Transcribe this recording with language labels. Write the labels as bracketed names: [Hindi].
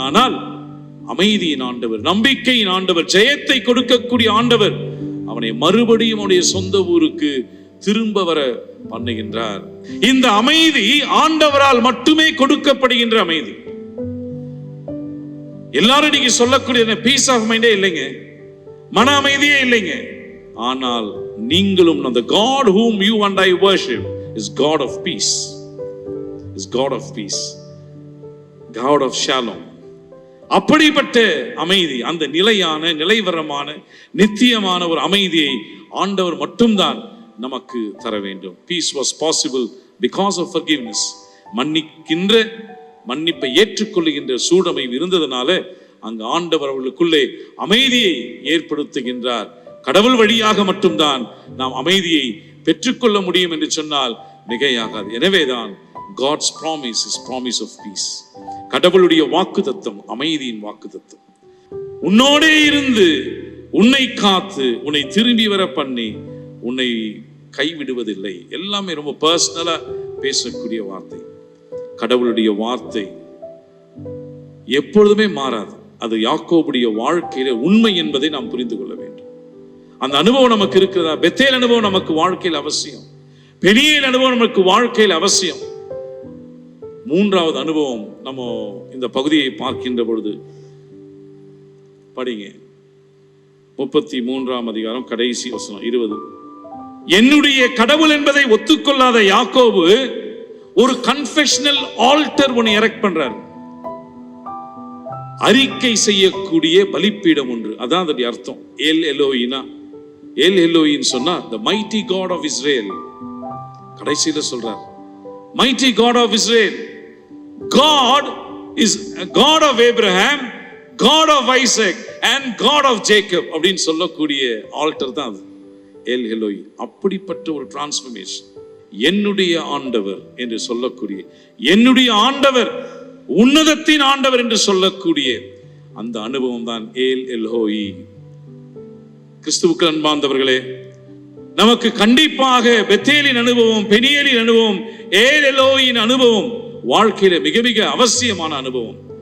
[Tamil] ஆனால் அமைதியின் ஆண்டவர், நம்பிக்கையின் ஆண்டவர், ஜெயத்தை கொடுக்கக்கூடிய ஆண்டவர் அவனை மறுபடியும் அவனுடைய சொந்த ஊருக்கு திரும்ப வர பண்ணுகின்றார். இந்த அமைதி ஆண்டவரால் மட்டுமே கொடுக்கப்படுகின்ற அமைதி. எல்லாரும் நீங்க சொல்லக்கூடிய பீஸ் ஆஃப் மைண்டே இல்லைங்க, மன அமைதியே இல்லைங்க. ஆனால் நீங்களும் அந்த [English] God whom you and I worship is God of peace, is God of peace, God of shalom. [Tamil] அப்படிப்பட்ட அமைதி, அந்த நிலையான, நிலைவரமான, நித்தியமான ஒரு அமைதியை ஆண்டவர் மட்டும்தான் நமக்கு தர வேண்டும். [English] Peace was possible because of forgiveness. [Tamil] மன்னிக்கின்ற, மன்னிப்பை ஏற்றுக்கொள்ளுகின்ற சூழமை இருந்ததனால அங்கு ஆண்டவர் அவர்களுக்குள்ளே அமைதியை ஏற்படுத்துகின்றார். கடவுள் வழியாக மட்டும்தான் நாம் அமைதியை பெற்றுக்கொள்ள முடியும் என்று சொன்னால் மிகையாகாது. எனவேதான் [English] God's promise is promise of peace. [Tamil] கடவுளுடைய வாக்குத்தத்தம் அமைதியின் வாக்குத்தத்தம். உன்னோடே இருந்து உன்னை காத்து உன்னை திரும்பி வர பண்ணி உன்னை கைவிடுவதில்லை. எல்லாமே ரொம்ப பர்சனலா பேசக்கூடிய வார்த்தை. கடவுளுடைய வார்த்தை எப்பொழுதுமே மாறாது. அது யாக்கோபுடைய வாழ்க்கையில உண்மை என்பதை நாம் புரிந்து கொள்ள வேண்டும். அந்த அனுபவம் நமக்கு இருக்கிறதா? பெத்தேல் அனுபவம் நமக்கு வாழ்க்கையில் அவசியம். பெனியேல் அனுபவம் நமக்கு வாழ்க்கையில் அவசியம். மூன்றாவது அனுபவம் நம்ம இந்த பகுதியை பார்க்கின்ற பொழுது படிங்க. 33ஆம் அதிகாரம் கடைசி வசனம் 20. என்னுடைய கடவுள் என்பதை ஒத்துக்கொள்ளாத யாக்கோபு ஒரு கன்ஃபெஷனல் ஆல்டர் ஒன்று எரெக்ட் பண்றார். அறிக்கை செய்யக்கூடிய பலிப்பீடம் ஒன்று. அதான் அதோட அர்த்தம். எல் எலோயினா, எல் எலோயின் சொன்னா [English] the mighty God of Israel. [Tamil] கடைசியில சொல்றார் [English] mighty God of Israel. God is a God of Abraham, God of Isaac and God of Jacob [Tamil] அப்படின்னு சொல்லக்கூடிய ஆல்டர் தான் அது, [English] எல் எலோயி. [Tamil] அப்படிப்பட்ட ஒரு டிரான்ஸ்ஃபர்மேஷன். என்னுடைய ஆண்டவர் என்று சொல்லக்கூடிய, என்னுடைய ஆண்டவர், உன்னதத்தின் ஆண்டவர் என்று சொல்லக்கூடிய அந்த அனுபவம் தான் ஏல் எல்ஹோயி. கிறிஸ்துவுக்கு அன்பார்ந்தவர்களே, நமக்கு கண்டிப்பாக பெத்தேலின் அனுபவம், பெனியேலின் அனுபவம், ஏல் எலோயின் அனுபவம் வாழ்க்கையில மிக மிக அவசியமான அனுபவம்.